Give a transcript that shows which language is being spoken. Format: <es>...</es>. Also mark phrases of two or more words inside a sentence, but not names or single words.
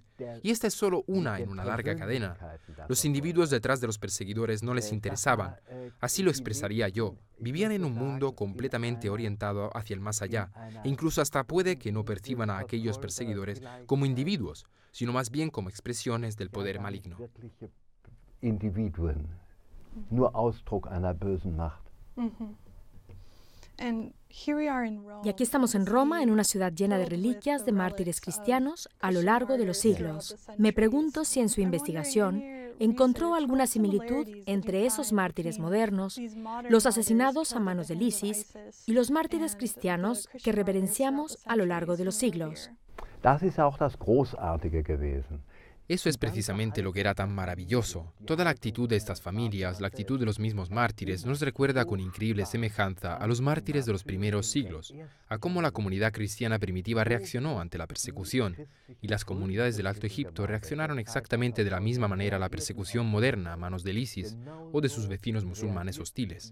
<es>Y esta es solo una en una larga cadena. Los individuos detrás de los perseguidores no les interesaban. Así lo expresaría yo. Vivían en un mundo completamente orientado hacia el más allá, e incluso hasta puede que no perciban a aquellos perseguidores como individuos, sino más bien como expresiones del poder maligno.</es> <de>Individuen, nur Ausdruck einer bösen Macht.</de> <es>Y aquí estamos en Roma, en una ciudad llena de reliquias de mártires cristianos a lo largo de los siglos. Me pregunto si en su investigación encontró alguna similitud entre esos mártires modernos, los asesinados a manos del ISIS y los mártires cristianos que reverenciamos a lo largo de los siglos.</es> <de>Das ist auch das Großartige gewesen.</de> <es>Eso es precisamente lo que era tan maravilloso. Toda la actitud de estas familias, la actitud de los mismos mártires, nos recuerda con increíble semejanza a los mártires de los primeros siglos, a cómo la comunidad cristiana primitiva reaccionó ante la persecución, y las comunidades del Alto Egipto reaccionaron exactamente de la misma manera a la persecución moderna a manos del ISIS o de sus vecinos musulmanes hostiles.</es>